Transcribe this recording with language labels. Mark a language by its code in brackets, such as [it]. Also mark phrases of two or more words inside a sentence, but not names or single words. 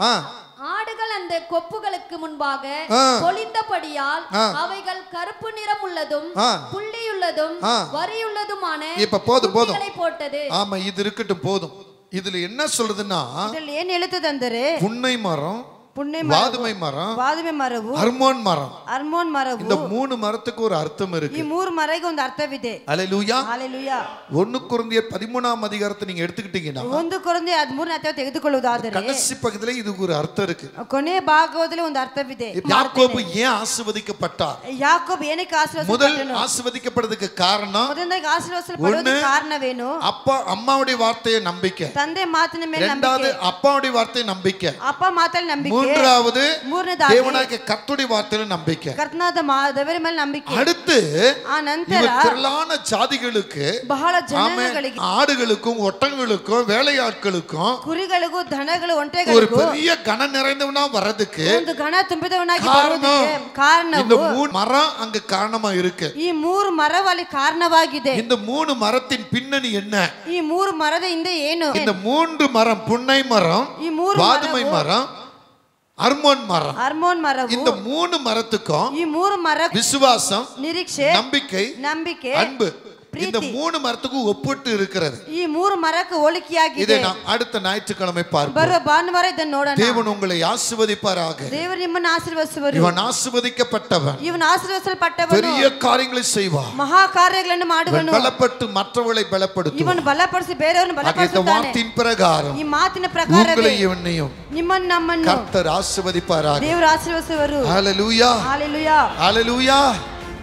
[ta] ஆடுகள் அந்த கொப்புகளுக்கு முன்பாக பொழிந்தபடியால் அவைகள் கருப்பு நிறம் உள்ளதும் புள்ளியுள்ளதும் வரியுள்ளதுமான இப்ப போதும் போட்டது. ஆமா, இது இருக்கட்டும் போதும். இதுல என்ன சொல்றதுன்னா, இதுல ஏன் எழுத்துது ಅಂದ್ರೆ புன்னை மரம், வாதுமை மரம், [kn] ಅರ್ಮೋನ್ ಮರವು [ta] இந்த மூணு மரத்துக்கு ஒரு அர்த்தம் இருக்கு. [kn] ಈ ಮೂರು ಮರಕ್ಕೆ ಒಂದು ಅರ್ಥವಿದೆ. [ta] ஹalleluya ஹalleluya. 1 கொரிந்தியர் 13ஆம் அதிகாரத்தை நீங்க எடுத்துக்கிட்டீங்கன்னா [kn] 1 கொரிந்தியர் 13ನೇ ಅಧ್ಯಾಯ ತೆಗೆದುಕೊಳ್ಳುವುದಾದರೆ [ta] கடைசி பக்கத்துல இதுக்கு ஒரு அர்த்தம் இருக்கு. [kn] ಕೊನೆಯ ಭಾಗದಲ್ಲಿ ಒಂದು ಅರ್ಥವಿದೆ. [ta] யாக்கோபு ஏன் ஆசீர்வதிக்கப்பட்டார்? [kn] ಯಾಕೋಬ್ ಏನಕ್ಕೆ ಆಶೀರ್ವಾದ [ta] முதல் ஆசீர்வதிக்கப்படுறதுக்கு காரணம், [kn] ಮೊದಲನೇಗೆ ಆಶೀರ್ವಾದಿಸಲ್ಪಡುವುದಕ್ಕೆ ಕಾರಣವೇನು? [ta] அப்பா அம்மாவுடைய வார்த்தையை நம்பிக்கை, [kn] ತಂದೆ ಮಾತಿನ ಮೇಲೆ ನಂಬಿಕೆ, [ta] இரண்டாவது அப்பாவுடைய வார்த்தையை நம்பிக்கை, [kn] ಅಪ್ಪ ಮಾತಲ್ಲಿ ನಂಬಿಕೆ, [ta] மூன்றாவது தேவனாகிய கர்த்தருடைய வார்த்தையில நம்பிக்கை, [kn] ಕರ್ತನಾದ ದೇವರ ಮೇಲೆ ನಂಬಿಕೆ. [ta] அடுத்து [kn] ಆ ನಂತರ [ta] திரளான ஜாதிகளுக்கு, [kn] ಬಹಳ ಜನಗಳಿಗೆ, [ta] ஆடுகளுக்கும் ஒட்டகங்களுக்கும் வேலையாட்களுக்கும் [kn] ಕುರಿಗಳಿಗೂ ದನಗಳು [ta] ஒரு [kn] ಒಂಟೆಗಳಿಗೂ [ta] பெரிய கன நிறைந்தவனா வரதுக்கு [kn] ಒಂದು ಗಣ ತುಂಬಿದವನಾಗಿ ಬರುವುದಕ್ಕೆ ಕಾರಣವು [ta] இந்த மூணு மரம் அங்க காரணமா இருக்கு. [kn] ಈ ಮೂರು ಮರವಲ್ಲಿ ಕಾರಣವಾಗಿದೆ. [ta] இந்த மூணு மரத்தின் பின்னணி என்ன? [kn] ಈ ಮೂರು ಮರದ ಹಿಂದೆ ಏನು? [ta] இந்த மூன்று மரம், புன்னை மரம், வாதுமை மரம், அர்மோன் மரம், இந்த மூணு மரத்துக்கும் [kn] ಈ ಮೂರು ಮರ [ta] விசுவாசம், [kn] ನಿರೀಕ್ಷೆ, [ta] நம்பிக்கை, அன்பு, இந்த மூணு மரத்துக்கு ஒப்பிட்டு இருக்கிறது. [kn] ಈ ಮೂರು ಮರಕ್ಕೆ ಹೋಲಿಕೆಯಾಗಿದೆ. [ta] இதை நாம் அடுத்த ஞாயிற்றுக்கிழமை பார்ப்போம். [kn] ಬರುವ ಭಾನುವಾರ ಇದನ್ನು ನೋಡೋಣ. [ta] தேவன் உங்களை ஆசீர்வதிப்பாராக. [kn] ದೇವರು ನಿಮ್ಮನ್ನು ಆಶೀರ್ವದಿಸುವರು. [ta] இவன் ஆசீர்வதிக்கப்பட்டவன், [kn] ಇವನು ಆಶೀರ್ವದಿಸಲ್ಪಟ್ಟವನು, [ta] பெரிய காரியங்களை செய்வான், [kn] ಮಹಾ ಕಾರ್ಯಗಳನ್ನು ಮಾಡುವನು, [ta] பலப்பட்டு மற்றவர்களை பலப்படுத்துவான். [kn] ಇವನು ಬಲಪಡಿಸಿ ಬೇರೆಯವರನ್ನು ಬಲಪಡಿಸುತ್ತಾನೆ. [ta] இந்த வார்த்தையின் பிரகாரம், [kn] ಈ ಮಾತಿನ ಪ್ರಕಾರವೇ [ta] உங்களையும் [kn] ನಿಮ್ಮನ್ನು ನಮ್ಮನ್ನು [ta] கர்த்தர் ஆசீர்வதிப்பாராக. [kn] ದೇವರು ಆಶೀರ್ವದಿಸುವರು. [ta] ஹalleluya, ஹalleluya, ஹalleluya.